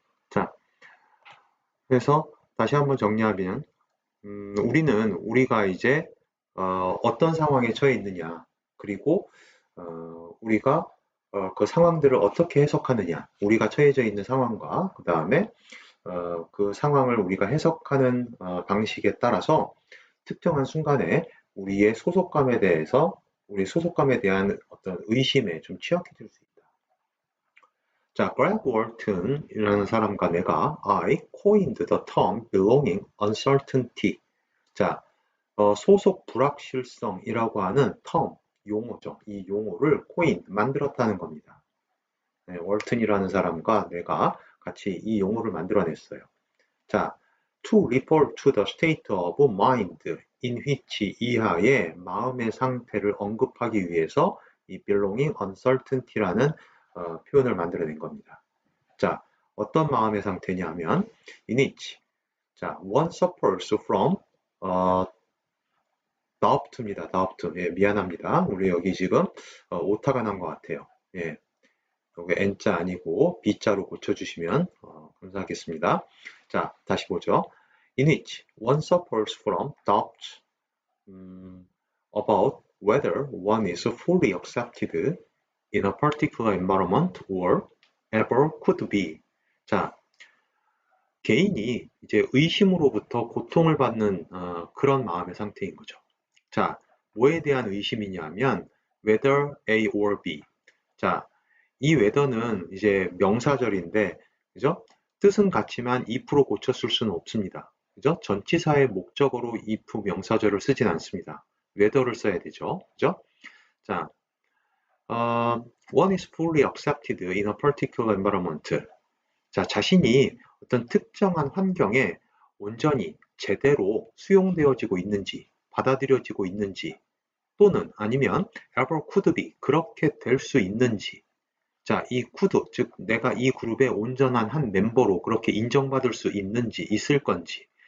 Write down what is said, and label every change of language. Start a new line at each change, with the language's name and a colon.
Korean: 자, 그래서 다시 한번 정리하면 우리가 이제 어떤 상황에 처해 있느냐, 그리고 우리가 그 상황들을 어떻게 해석하느냐, 우리가 처해져 있는 상황과 그 다음에 그 상황을 우리가 해석하는 방식에 따라서 특정한 순간에 우리의 소속감에 대해서 우리 소속감에 대한 어떤 의심에 좀 취약해질 수 있다. 자, Greg Walton이라는 사람과 내가
English: I coined the term belonging uncertainty.
Korean: 자, 소속 불확실성이라고 하는 term, 용어죠. 이 용어를 만들었다는 겁니다. 네, 월튼이라는 사람과 내가 같이 이 용어를 만들어냈어요. 자,
English: to refer to the state of mind in which
Korean: 이하의 마음의 상태를 언급하기 위해서 이 belonging uncertainty라는 표현을 만들어낸 겁니다. 자, 어떤 마음의 상태냐면 in which 자,
English: one suffers from doubt
Korean: 입니다. doubt. 예, 미안합니다. 우리 여기 지금 오타가 난 것 같아요. 예, 여기 N자 아니고 B자로 고쳐주시면 감사하겠습니다. 자, 다시 보죠.
English: In which one suffers from doubt about whether one is fully accepted in a particular environment or ever could be.
Korean: 자, 개인이 이제 의심으로부터 고통을 받는 그런 마음의 상태인 거죠. 자, 뭐에 대한 의심이냐면
English: whether A or B.
Korean: 자, 이 whether는 이제 명사절인데, 그죠? 뜻은 같지만 if로 고쳤을 수는 없습니다. 그죠? 전치사의 목적어로 if 명사절을 쓰진 않습니다. whether를 써야 되죠. 그죠?
English: 자, one is fully accepted in a particular environment.
Korean: 자, 자신이 어떤 특정한 환경에 온전히 제대로 수용되어지고 있는지, 받아들여지고 있는지, 또는 아니면
English: ever could be,
Korean: 그렇게 될 수 있는지. 자, 이 could, 즉 내가 이 그룹의 온전한 한 멤버로 그렇게 인정받을 수 있는지, 있을 건지.